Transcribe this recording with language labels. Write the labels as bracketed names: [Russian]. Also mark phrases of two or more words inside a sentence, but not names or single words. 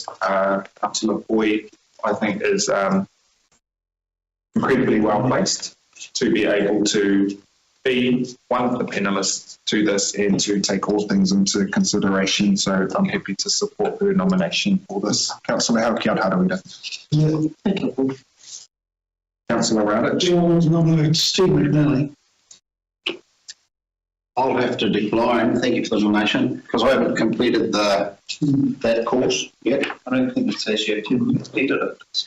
[English] Councillor Boyd, I think, is incredibly well placed to be able to be one of the panellists to this and to take all things into consideration. So I'm happy to support her nomination for this. Councillor Hau, [Māori] kia ora [English] harawira. Councillor Rowditch. I want to nominate Steve McNally. I'll have to decline. Thank you for the nomination, because I haven't completed that course yet. I don't think it says yet you've completed it.